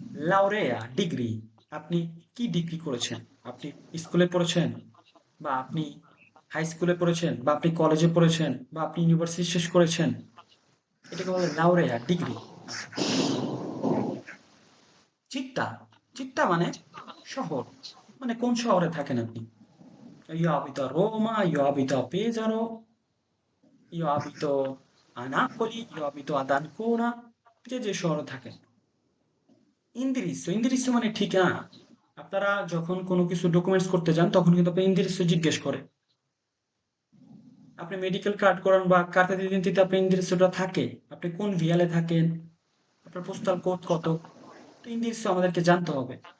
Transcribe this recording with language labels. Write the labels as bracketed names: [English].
[Bangla] লাউরেয়া degree, আপনি কি degree করেছেন, আপনি স্কুলে পড়েছেন বা আপনি হাই স্কুলে পড়েছেন বা আপনি কলেজে পড়েছেন বা আপনি ইউনিভার্সিটি শেষ করেছেন, এটাকে বলে লাউরেয়া ডিগ্রি। আচ্ছা, চিত্তা, চিত্তা মানে শহর, মানে কোন শহরে থাকেন আপনি। [Italian] io abito a Roma, io abito a Pesaro, io abito a Napoli, io abito ad Ancona, [Bangla] যে যে শহরে থাকেন। ইন্দিরিস্য, ইন্দিরিস্য মানে ঠিকানা। আপনারা যখন কোনো কিছু ডকুমেন্টস করতে যান তখন কিন্তু আপনি ইন্দিরিস্য জিজ্ঞেস করে। আপনি মেডিকেল কার্ড করান বা কার্তা দিদিতে আপনি ইন্দিরিস্যটা থাকে, আপনি কোন ভিয়ালে থাকেন, আপনার পোস্টাল কোড কত, তো ইংলিশ আমাদেরকে জানতে হবে।